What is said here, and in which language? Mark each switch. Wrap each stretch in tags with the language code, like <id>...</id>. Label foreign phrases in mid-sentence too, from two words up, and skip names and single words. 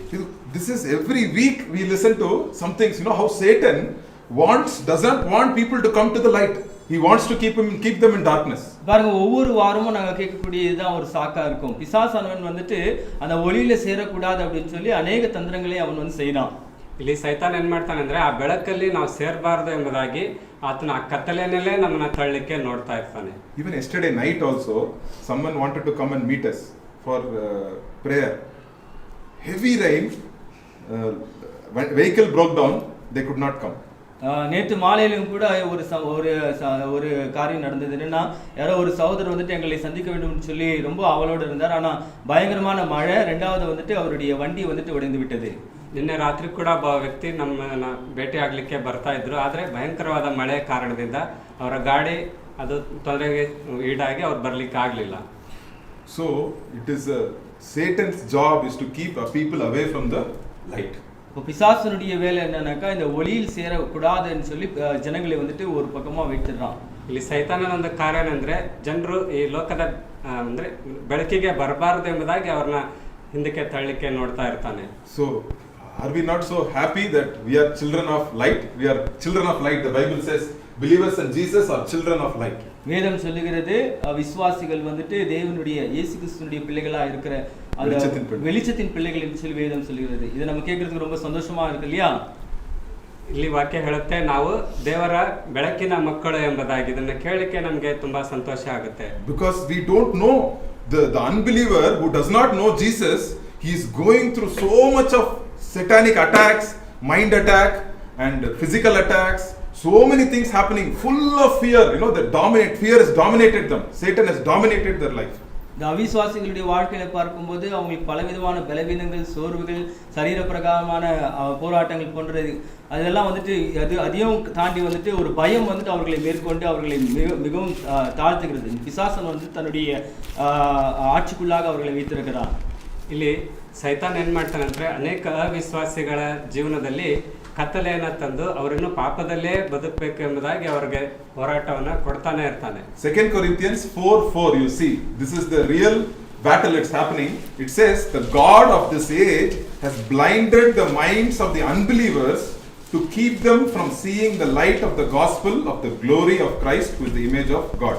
<en>This is every week we listen to some things, how Satan doesn't want people to come to the light. He wants to keep them in darkness.</en> <ta>பாருங்க, ஒவ்வொரு வாரமும் நாங்க கேட்கக்கூடியதுதான் ஒரு சாக்கா இருக்கும். பிசாசானவன் வந்துட்டு அந்த ஒளியில சேரக்கூடாது அப்படின்னு சொல்லி அநேக தந்திரங்களை அவன் வந்து செய்யறான்.</ta> <kn>ಇಲ್ಲಿ ಸೈತಾನ್ ಏನ್ ಮಾಡ್ತಾನೆ ಅಂದ್ರೆ, ಆ ಬೆಳಕಲ್ಲಿ ನಾವು ಸೇರಬಾರದು ಎಂಬುದಾಗಿ ಆತನ ಆ ಕತ್ತಲೆಯಲ್ಲೇ ನಮ್ಮನ್ನ ತಳ್ಳಲಿಕ್ಕೆ ನೋಡ್ತಾ ಇರ್ತಾನೆ.</kn> <en>Even yesterday night also someone wanted to come and meet us for prayer. Heavy rain, vehicle broke down, they could not come.</en> <ta>நேற்று மாலையிலும் கூட ஒரு காரியம் நடந்தது. என்னன்னா, யாரோ ஒரு சகோதரர் வந்துட்டு எங்களை சந்திக்க வேண்டும் சொல்லி ரொம்ப ஆவலோடு இருந்தார். ஆனா பயங்கரமான மழை, ரெண்டாவது வந்துட்டு அவருடைய வண்டி வந்துட்டு உடைந்து விட்டது.</ta> <kn>ನಿನ್ನೆ ರಾತ್ರಿ ಕೂಡ ಒಬ್ಬ ವ್ಯಕ್ತಿ ನಮ್ಮನ್ನ ಭೇಟಿ ಆಗ್ಲಿಕ್ಕೆ ಬರ್ತಾ ಇದ್ರು, ಆದ್ರೆ ಭಯಂಕರವಾದ ಮಳೆ ಕಾರಣದಿಂದ ಅವರ ಗಾಡಿ ಅದು ತೊಂದರೆಗೆ ಈಡಾಗಿ ಅವ್ರು ಬರ್ಲಿಕ್ಕೆ ಆಗ್ಲಿಲ್ಲ.</kn> <en>So it is Satan's job is to keep people away from the light.</en> <ta>பிசாசனுடைய வேலை என்னன்னாக்கா, இந்த ஒளியில் சேரக்கூடாதுன்னு சொல்லி ஜனங்களை வந்துட்டு ஒரு பக்கமா வைத்துறான்.</ta> <kn>ಇಲ್ಲಿ ಸೈತಾನನ ಒಂದು ಕಾರ್ಯ ಏನಂದ್ರೆ, ಜನರು ಈ ಲೋಕದ ಅಂದ್ರೆ ಬೆಳಕಿಗೆ ಬರಬಾರದು ಎಂಬುದಾಗಿ ಅವ್ರನ್ನ ಹಿಂದಕ್ಕೆ ತಳ್ಳಿಕ್ಕೆ ನೋಡ್ತಾ ಇರ್ತಾನೆ.</kn> <en>So are we not so happy that we are children of light? We are children of light. The Bible says believers in Jesus are children of light.</en> <ta>வேதம் சொல்லுகிறது விசுவாசிகள் வந்துட்டு தேவனுடைய இயேசு கிறிஸ்துவினுடைய பிள்ளைகளா இருக்கிற அந்த வெளிச்சத்தின் பிள்ளைகள் என்று சொல்லி வேதம் சொல்லுகிறது. இதை நம்ம கேட்கறதுக்கு ரொம்ப சந்தோஷமா இருக்கு இல்லையா?</ta> <kn>ಇಲ್ಲಿ ವಾಕ್ಯ ಹೇಳುತ್ತೆ, ನಾವು ದೇವರ ಬೆಳಕಿನ ಮಕ್ಕಳು ಎಂಬುದಾಗಿ. ಇದನ್ನ ಕೇಳಲಿಕ್ಕೆ ನಮಗೆ ತುಂಬಾ ಸಂತೋಷ ಆಗುತ್ತೆ.</kn> <en>Because we don't know the unbeliever who does not know Jesus, he is going through so much of satanic attacks, mind attack and physical attacks, so many things happening, full of fear. Fear has dominated them. Satan has dominated their life.</en> <ta>இந்த அவிசுவாசிகளுடைய வாழ்க்கையில பார்க்கும்போது அவங்களுக்கு பலவிதமான பலவீனங்கள், சோர்வுகள், சரீர பிரகாரமான போராட்டங்கள் போன்றது அதெல்லாம் வந்துட்டு அதையும் தாண்டி வந்துட்டு ஒரு பயம் வந்துட்டு அவர்களை மேற்கொண்டு அவர்களை மிகவும் தாழ்த்துகிறது. பிசாசன் வந்து தன்னுடைய ஆட்சிக்குள்ளாக அவர்களை வைத்திருக்கிறான்.</ta> <kn>ಇಲ್ಲಿ ಸೈತಾನ್ ಏನ್ ಮಾಡ್ತಾನೆ ಅಂದ್ರೆ, ಅನೇಕ ಅವಿಶ್ವಾಸಿಗಳ ಜೀವನದಲ್ಲಿ ಕತ್ತಲೆಯನ್ನ ತಂದು ಅವರನ್ನು ಪಾಪದಲ್ಲೇ ಬದುಕಬೇಕು ಎಂಬುದಾಗಿ ಅವರಿಗೆ ಹೋರಾಟವನ್ನ ಕೊಡ್ತಾನೆ ಇರ್ತಾನೆ.</kn> <en>2 Corinthians 4:4, you see, this is the real battle that's happening. It says the god of this age has blinded the minds of the unbelievers to keep them from seeing the light of the gospel of the glory of Christ, who is the image of God.</en>